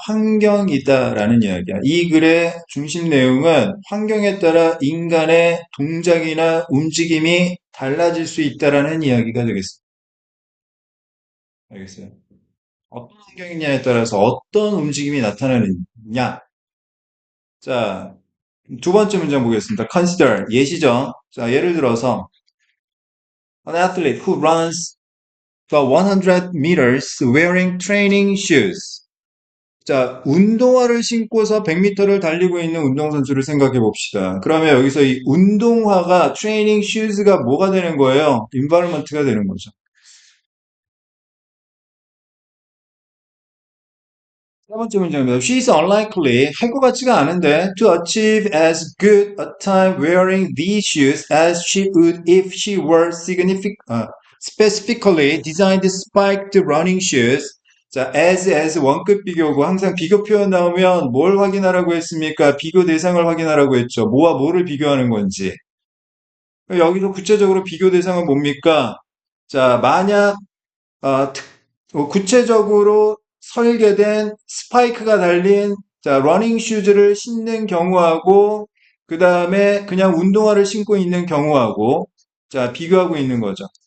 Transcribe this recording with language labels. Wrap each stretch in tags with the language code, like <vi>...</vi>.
<ko>환경이다라는 이야기야. 이 글의 중심 내용은 환경에 따라 인간의 동작이나 움직임이 달라질 수 있다라는 이야기가 되겠습니다. 알겠어요? 어떤 환경이냐에 따라서 어떤 움직임이 나타나느냐. 자, 두 번째 문장 보겠습니다. Consider, 예시죠. 자, 예를 들어서</ko> <en>an athlete who runs the 100 meters wearing training shoes.</en> <ko>자, 운동화를 신고서 100m를 달리고 있는 운동선수를 생각해 봅시다. 그러면 여기서 이 운동화가 트레이닝 슈즈가 뭐가 되는 거예요? 인바이러먼트가 되는 거죠. 세 번째 문제입니다.</ko> <en>She is unlikely,</en> <ko>할 것 같지가 않은데,</ko> <en>to achieve as good a time wearing these shoes as she would if she were specifically designed spiked running shoes.</en> <ko>자, as 원급 비교고 항상 비교 표현 나오면 뭘 확인하라고 했습니까? 비교 대상을 확인하라고 했죠. 뭐와 뭐를 비교하는 건지. 여기서 구체적으로 비교 대상은 뭡니까? 자, 만약 구체적으로 설계된 스파이크가 달린 자, 러닝 슈즈를 신는 경우하고 그 다음에 그냥 운동화를 신고 있는 경우하고 자, 비교하고 있는 거죠.</ko>